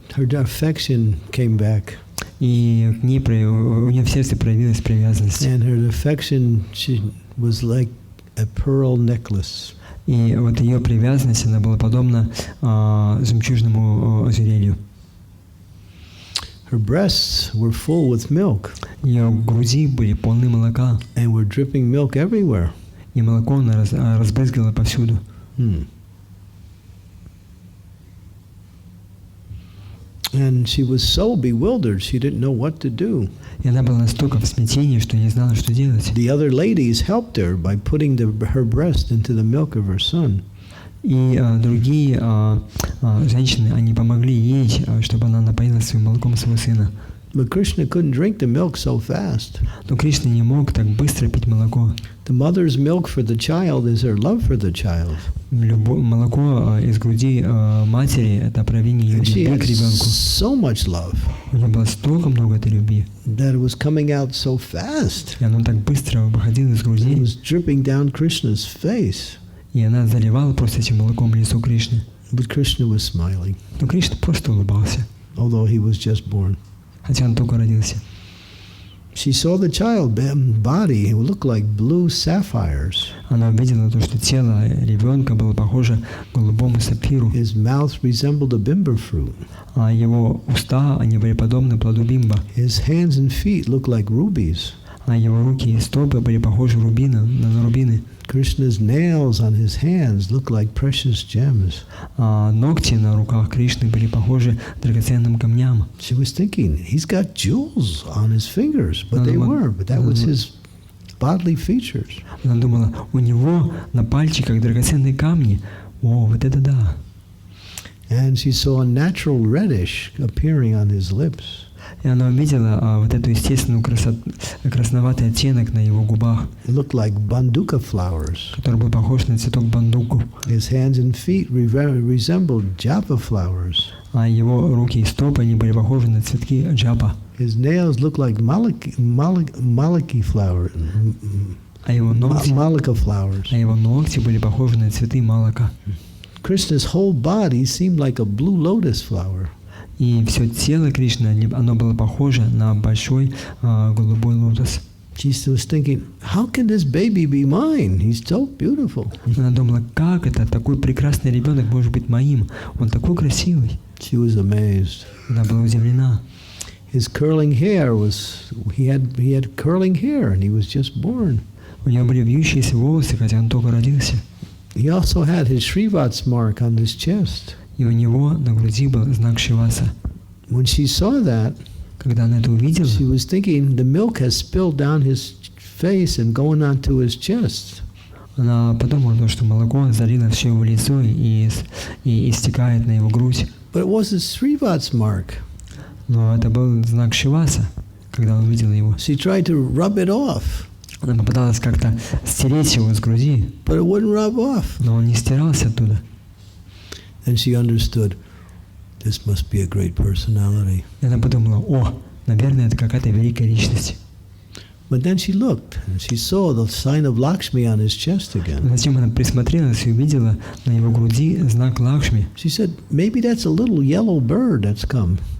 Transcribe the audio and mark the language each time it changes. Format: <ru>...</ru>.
<en>Her affection came back.</en> <ru>И к ней у нее в сердце проявилась привязанность.</ru> <en>And her affection was like a pearl necklace.</en> <ru>И вот ее привязанность, она была подобна жемчужному ожерелью.</ru> <en>Her breasts were full with milk.</en> <ru>Ее груди были полны молока.</ru> <en>And were dripping milk everywhere.</en> <ru>И молоко она разбрызгала повсюду.</ru> <en>And she was so bewildered, she didn't know what to do.</en> <ru>И она была настолько в смятении, что не знала, что делать.</ru> <en>The other ladies helped her by putting her breast into the milk of her son.</en> <ru>И другие женщины, они помогли ей, чтобы она напоила своим молоком своего сына.</ru> <en>But Krishna couldn't drink the milk so fast.</en> <ru>Но Кришна не мог так быстро пить молоко.</ru> <en>The mother's milk for the child is her love for the child.</en> <ru>Молоко из груди матери – это проявление ее любви к ребенку.</ru> <en>So much love.</en> <ru>У нее было столько много этой любви.</ru> <en>That it was coming out so fast.</en> <ru>И оно так быстро выходило из груди.</ru> <en>It was dripping down Krishna's face.</en> <ru>И она заливала просто этим молоком лицо Кришны.</ru> <en>But Krishna was smiling.</en> <ru>Но Кришна просто улыбался.</ru> <en>Although he was just born.</en> <ru>Хотя он только родился.</ru> <en>She saw the child body. It looked like blue sapphires.</en> <ru>Она увидела то, что тело ребенка было похоже к голубому сапфиру.</ru> <en>His mouth resembled a bimba fruit.</en> <ru>А его уста, они были подобны плоду бимба.</ru> <en>His hands and feet looked like rubies.</en> <ru>А его руки и стопы были похожи на рубины.</ru> <en>Krishna's nails on his hands looked like precious gems.</en> <ru>А ногти на руках Кришны были похожи драгоценным камням.</ru> <en>She was thinking, he's got jewels on his fingers, but they weren't. But that was his bodily features.</en> <ru>Она думала, у него на пальчиках драгоценные камни. О, вот это да.</ru> <en>And she saw a natural reddish appearing on his lips.</en> <ru>И она увидела вот эту естественную красноватый оттенок на его губах.</ru> <en>It looked like banduka flowers.</en> <ru>Который был похож на цветок бандуку.</ru> <en>His hands and feet resembled japa flowers.</en> <ru>А его руки и стопы, они были похожи на цветки джапа.</ru> <en>His nails looked like malaki flower,</en> <ru>А его ногти были похожи на цветы малака.</ru> <en>Krishna's whole body seemed like a blue lotus flower.</en> <ru>И все тело Кришны, оно было похоже на большой голубой лотос.</ru> <en>She was thinking, how can this baby be mine? He's so beautiful.</en> <ru>Она думала, как это, такой прекрасный ребенок может быть моим? Он такой красивый.</ru> <en>She was amazed.</en> <ru>Она была удивлена.</ru> <en>His curling hair he had curling hair and he was just born.</en> <ru>У него были вьющиеся волосы, хотя он только родился.</ru> <en>He also had his Srivat's mark on his chest.</en> <ru>И у него на груди был знак Шриваса.</ru> <en>When she saw that,</en> <ru>когда она это увидела,</ru> <en>she was thinking the milk has spilled down his face and going onto his chest.</en> <ru>Она подумала, что молоко залило все его лицо и истекает на его грудь.</ru> <en>But it was his Srivat's mark.</en> <ru>Но это был знак Шриваса, когда он увидел его.</ru> <en>She tried to rub it off.</en> <ru>Она попыталась как-то стереть его с груди,</ru> <en>but it wouldn't rub off.</en> <ru>Но он не стирался оттуда.</ru> <en>And she understood, this must be a great personality.</en> <ru>И она подумала, наверное, это какая-то великая личность.</ru> <en>But then she looked and she saw the sign of Lakshmi on his chest again.</en> <ru>Затем она присмотрелась и увидела на его груди знак Лакшми.</ru> <en>She said, maybe that's a little yellow bird that's come.</en>